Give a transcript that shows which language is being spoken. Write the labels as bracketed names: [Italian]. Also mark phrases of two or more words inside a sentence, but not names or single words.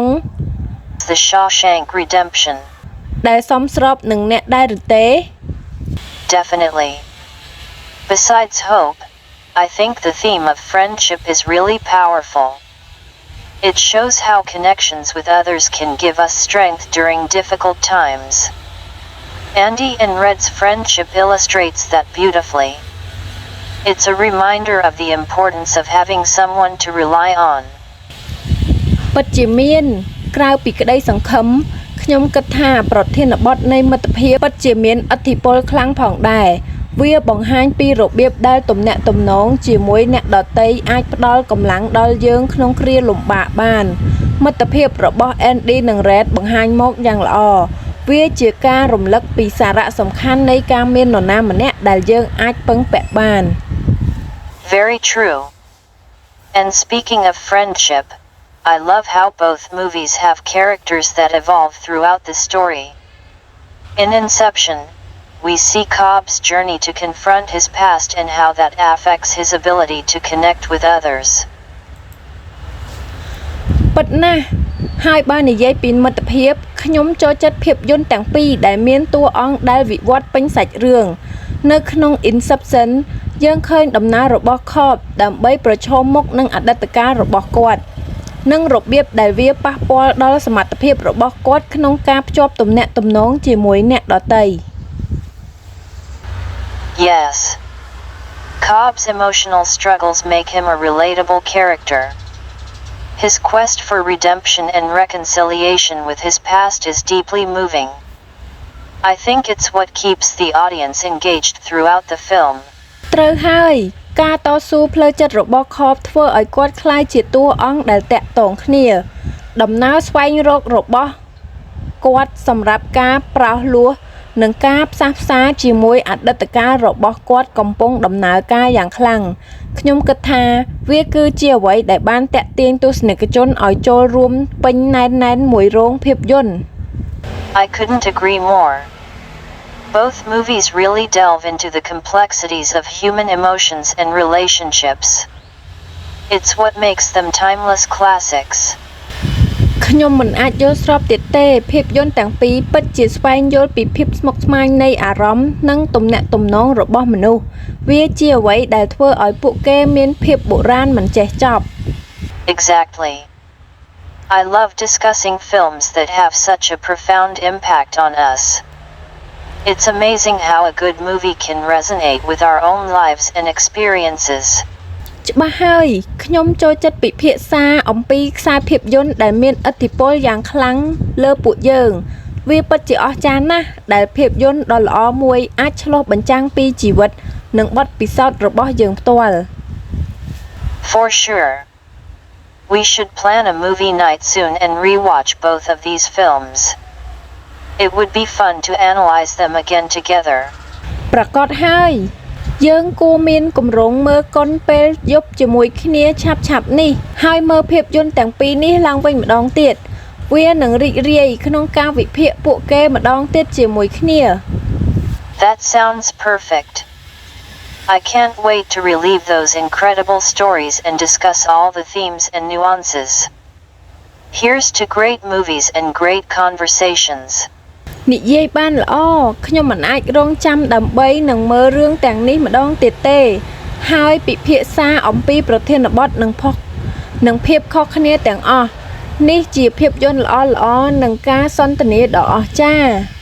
[English] The Shawshank Redemption [Khmer] ដែលសមស្របនឹងអ្នកដែរឬទេ [English] Definitely. Besides hope, I think the theme of friendship is really powerful. It shows how connections with others can give us strength during difficult times. Andy and Red's friendship illustrates that beautifully. It's a reminder of the importance of having someone to rely on. [Khmer] ពិតជាមានក្រៅពីក្តីសង្ឃឹមខ្ញុំគិតថាប្រធានបទនៃមិត្តភាពពិតជាមានឥទ្ធិពលខ្លាំងផងដែរវាបង្ហាញពីរបៀបដែលទំនាក់ទំនងជាមួយអ្នកដទៃអាចផ្ដល់កម្លាំងដល់យើងក្នុងគ្រាលំបាកបានមិត្តភាពរបស់ Andy និង Red បង្ហាញមកយ៉ាងល្អវាជាការរំលឹកពីសារៈសំខាន់នៃការមាននរណាម្នាក់ដែលយើងអាចពឹងពាក់បាន [English] Very true. And speaking of friendship, I love how both movies have characters that evolve throughout the story. In Inception, we see Cobb's journey to confront his past and how that affects his ability to connect with others. [Khmer] ពិតណាស់ហើយបើនិយាយពីមិត្តភាពខ្ញុំចូលចិត្តភាពយន្តទាំងពីរដែលមានតួអង្គដែលវិវត្តពេញសាច់រឿងនៅក្នុង Inception យើងឃើញដំណើររបស់ Cobb ដើម្បីប្រឈមមុខនឹងអតីតកាលរបស់គាត់និងរបៀបដែលវាប៉ះពាល់ដល់សមត្ថភាពរបស់គាត់ក្នុងការភ្ជាប់ទំនាក់ទំនងជាមួយអ្នកដទៃ [English] Yes. Cobb's emotional struggles make him a relatable character. His quest for redemption and reconciliation with his past is deeply moving. I think it's what keeps the audience engaged throughout the film. [Khmer] ត្រូវហើយការតស៊ូផ្លូវចិត្តរបស់ Cobb ធ្វើឲ្យគាត់ក្លាយជាតួអង្គដែលតាក់ទងគ្នាដំណើរស្វែងរករបស់គាត់សម្រាប់ការប្រោសលោះនិងការផ្សះផ្សាជាមួយអតីតកាលរបស់គាត់កំពុងដំណើរការយ៉ាងខ្លាំងខ្ញុំគិតថាវាគឺជាអ្វីដែលបានតាក់ទាញទស្សនិកជនឲ្យចូលរួមពេញណែនមួយរោងភាពយន្ត [English] I couldn't agree more. Both movies really delve into the complexities of human emotions and relationships. It's what makes them timeless classics. [Khmer] ខ្ញុំមិនអាចយល់ស្របទៀតទេភាពយន្តទាំងពីរពិតជាស្វែងយល់ពីភាពស្មុគស្មាញនៃអារម្មណ៍និងទំនាក់ទំនងរបស់មនុស្សវាជាអ្វីដែលធ្វើឲ្យពួកគេមានភាពបុរាណមិនចេះចប់ [English] Exactly. I love discussing films that have such a profound impact on us. It's amazing how a good movie can resonate with our own lives and experiences. [Khmer] ច្បាស់ហើយខ្ញុំចូលចិត្តពិភាក្សាអំពីខ្សែភាពយន្តដែលមានឥទ្ធិពលយ៉ាងខ្លាំងលើពួកយើងវាពិតជាអស្ចារ្យណាស់ដែលភាពយន្តដ៏ល្អមួយអាចឆ្លុះបញ្ចាំងពីជីវិតនិងបទពិសោធន៍របស់យើងផ្ទាល់ [English] For sure. We should plan a movie night soon and rewatch both of these films. It would be fun to analyze them again together. [Khmer] ប្រកាសហើយយើងគួរមានគម្រោងមើលកុនពេលយប់ជាមួយគ្នាឆាប់ៗនេះហើយមើលភាពយន្តទាំងពីរនេះឡើងវិញម្ដងទៀតវានឹងរីករាយក្នុងការវិភាគពួកគេម្ដងទៀតជាមួយគ្នា [English] That sounds perfect. I can't wait to relive those incredible stories and discuss all the themes and nuances. Here's to great movies and great conversations. [Khmer] និយាយបានល្អខ្ញុំមិនអាចរងចាំដើម្បីនឹងមើលរឿងទាំងនេះម្ដងទៀតទេហើយពិភាក្សាអំពីប្រធានបទនិងភាពខុសគ្នាទាំងអស់នេះជាភាពយន្តល្អៗនិងការសន្ទនាដ៏អស្ចារ្យ